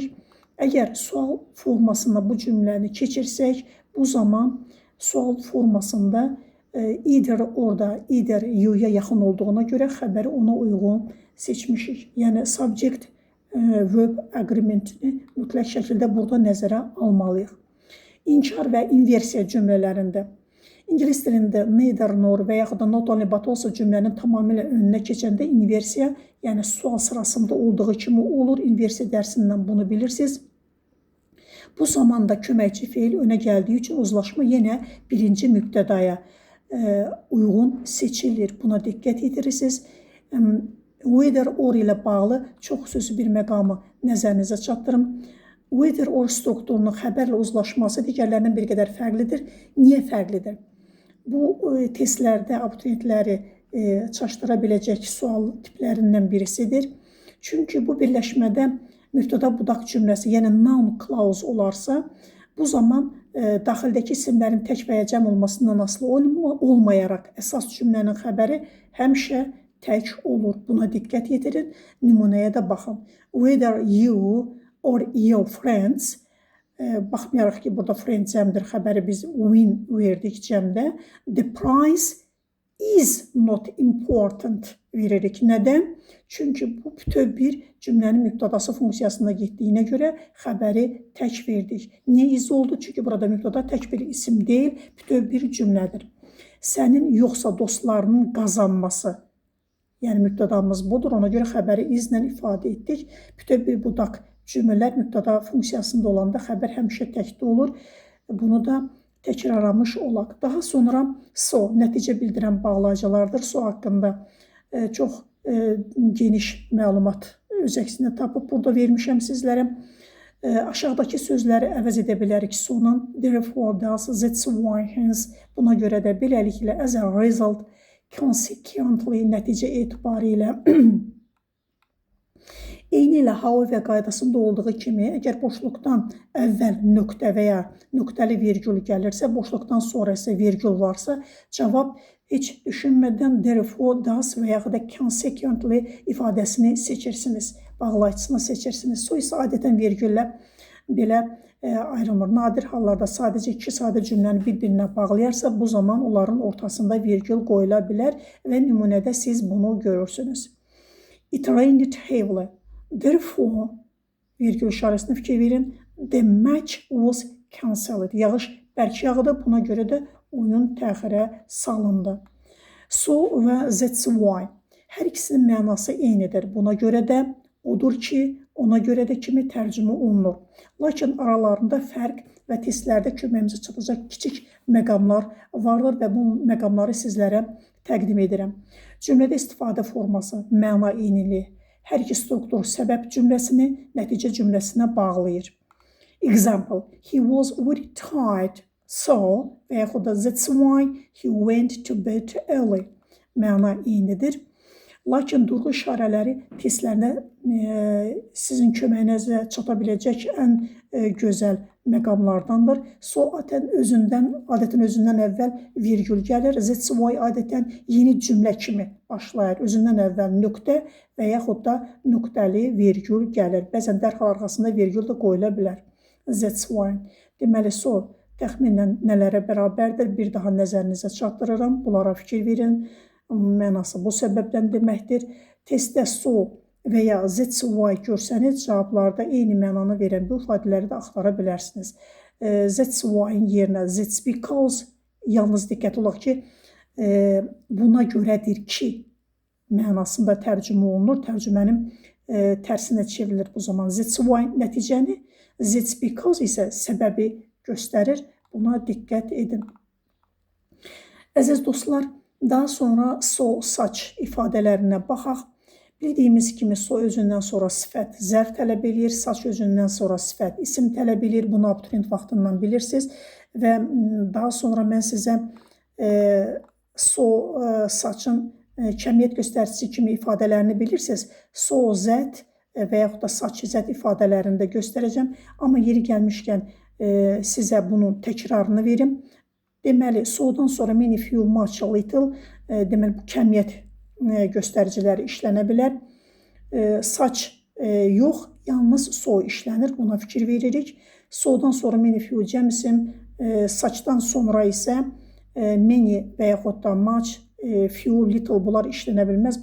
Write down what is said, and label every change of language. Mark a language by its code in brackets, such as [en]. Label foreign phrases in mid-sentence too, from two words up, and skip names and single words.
[az] Əgər sual formasında bu cümləni keçirsək, bu zaman sual formasında either orada, [en] either you-ya [az] yaxın olduğuna görə xəbəri ona uyğun seçmişik. Yəni [en] subject verb agreementini [az] mütləq şəkildə burada nəzərə almalıyıq. İnkar və inversiya cümlələrində İngilis dilində [en] neither nor [az] və yaxud da [en] not only but also [az] cümlənin tamamilə önünə keçəndə inversiya, yəni sual sırasında olduğu kimi olur. İnversiya dərsindən bunu bilirsiniz. Bu zamanda köməkçi feil önə gəldiyi üçün uzlaşma yenə birinci mübtədaya uyğun seçilir. Buna diqqət yetirirsiniz. [en] Whether or [az] ilə bağlı çox xüsusi bir məqamı nəzərinizə çatdırım. [en] Whether or [az] strukturunun xəbərlə uzlaşması digərlərindən bir qədər fərqlidir. Niyə fərqlidir? Bu testlərdə abituriyentləri çaşdıra biləcək sual tiplərindən birisidir. Çünki bu birləşmədə mübtəda budaq cümləsi, yəni [en] noun clause [az] olarsa, bu zaman daxildəki isimlərin tək və ya cəm olmasından asılı olmayaraq əsas cümlənin xəbəri həmişə tək olur. Buna diqqət yetirin, nümunəyə də baxın. [en] Whether you or your friends, [az] baxmayaraq ki, burada friend cəmdir, xəbəri biz win verdik cəmdə. [en] The price is not important veririk. [az] Nədən? Çünki bu bütöv bir cümlənin mübtədası funksiyasında getdiyinə görə xəbəri tək verdik. Niyə is oldu? Çünki burada mübtəda tək bir isim deyil, bütöv bir cümlədir. Sənin yoxsa dostlarının qazanması, yəni mübtədamız budur, ona görə xəbəri izlə ifadə etdik. Bütöv bir budaq cümlələr mübtəda funksiyasında olanda xəbər həmişə təkdə olur. Bunu da təkrarlamış olaq. Daha sonra so, nəticə bildirən bağlayıcılardır. So haqqında çox geniş məlumat öz əksini tapıb burada vermişəm sizlərə. Aşağıdakı sözləri əvəz edə bilərik. Sonun [en] therefore, thus, that's why, hence, [az] buna görə də beləliklə [en] as a result, consequently, [az] nəticə etibarilə eyni ilə however qaydasında olduğu kimi, əgər boşluqdan əvvəl nöqtə və ya nöqtəli virgül gəlirsə, boşluqdan sonra isə virgül varsa, cavab heç düşünmədən [en] therefore, thus [az] və yaxud da consequently ifadəsini seçirsiniz, bağlayıcısını seçirsiniz. So isə adətən virgüllə belə ayrılmır. Nadir hallarda sadəcə iki sadə cümləni bir-birinə bağlayarsa, bu zaman onların ortasında virgül qoyula bilər və nümunədə siz bunu görürsünüz. [en] It rained heavily. Therefore, [az] virgül işarəsini fikir verin, [en] the match was cancelled. [az] Yağış bərk yağdı, buna görə də oyun təxirə salındı. [en] So və that's why. [az] Hər ikisinin mənası eynidir. Buna görə də odur ki, ona görə də kimi tərcümə olunur. Lakin aralarında fərq və testlərdə köməyimizə çatacaq kiçik məqamlar vardır və bu məqamları sizlərə təqdim edirəm. Cümlədə istifadə forması, məna eyniliyi, hər iki struktur səbəb cümləsini nəticə cümləsinə bağlayır. [en] Example, he was very tired, so [az] və yaxud da [en] that's why he went to bed early. [az] Məna eynidir. Lakin durğu işarələri testlərdə sizin köməyinizə çata biləcək ən gözəl məqamlardandır. So adətən özündən əvvəl virgül gəlir. [en] That's why [az] adətən yeni cümlə kimi başlayır. Özündən əvvəl nöqtə və yaxud da nöqtəli virgül gəlir. Bəzən dərhal arxasında virgül də qoyula bilər. [en] That's why. [az] Deməli, so təxminən nələrə bərabərdir? Bir daha nəzərinizə çatdırıram. Bunlara fikir verin. Mənası bu səbəbdən deməkdir. Testdə so və ya [en] that's why [az] görsəniz, cavablarda eyni mənanı verən bu ifadələri də axtara bilərsiniz. [en] That's why-in yerinə that's because, [az] yalnız diqqət olaq ki, buna görədir ki mənasında tərcümə olunur. Tərcümənin tərsinə çevrilir bu zaman. [en] That's why [az] nəticəni, [en] that's because [az] isə səbəbi göstərir. Buna diqqət edin. Əziz dostlar, daha sonra so, saç ifadələrinə baxaq. Bildiyimiz kimi so özündən sonra sifət zərf tələb edir, saç özündən sonra sifət isim tələb edir. Bunu abituriyent vaxtından bilirsiniz və daha sonra mən sizə so, saçın kəmiyyət göstəricisi kimi ifadələrini bilirsiniz. So, zət və yaxud da saç, zət ifadələrini də göstərəcəm. Amma yeri gəlmişkən sizə bunun təkrarını verim. Deməli, so'dan sonra [en] many, few, much, little, [az] deməli bu kəmiyyət göstəriciləri işlənə bilər. Saç yox, yalnız so işlənir. Buna fikir veririk. So'dan sonra [en] many, few, [az] cəm isim, saçdan sonra isə many və yaxud da [en] much, few, little [az] bunlar işlənə bilməz.